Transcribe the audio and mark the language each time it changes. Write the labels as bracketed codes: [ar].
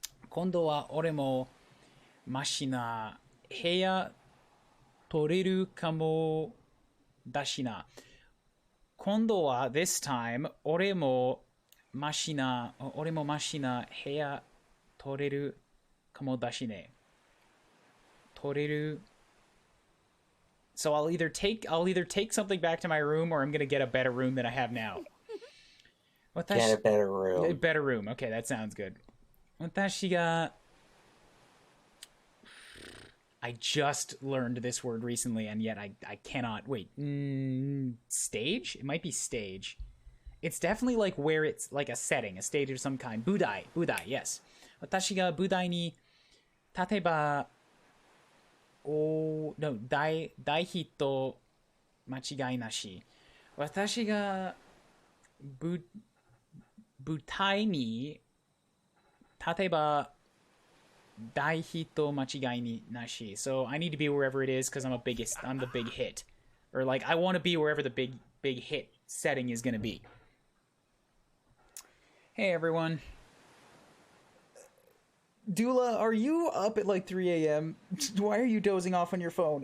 [ja] 今度は俺もマシな部屋取れるかもだしな。今度は [en] this time [ja] 俺もマシな部屋取れるかもだしね。取れる。 [en] So I'll either take something back to my room, or I'm gonna get a better room than I have now. Get a better room. Better room. Okay, that sounds good. [ja] 私が [en] I just learned this word recently, and yet I cannot wait. Stage? It might be stage. It's definitely like where it's like a setting, a stage of some kind. Budai, yes. [ja] 私が舞台に立てば大ヒット間違いなし。私が舞台に立てば大ヒット間違いなし。 [en] So I need to be wherever it is because I'm the big hit. Or like I want to be wherever the big hit setting is going to be. Hey everyone. Dula, are you up at like 3 a.m.? Why are you dozing off on your phone?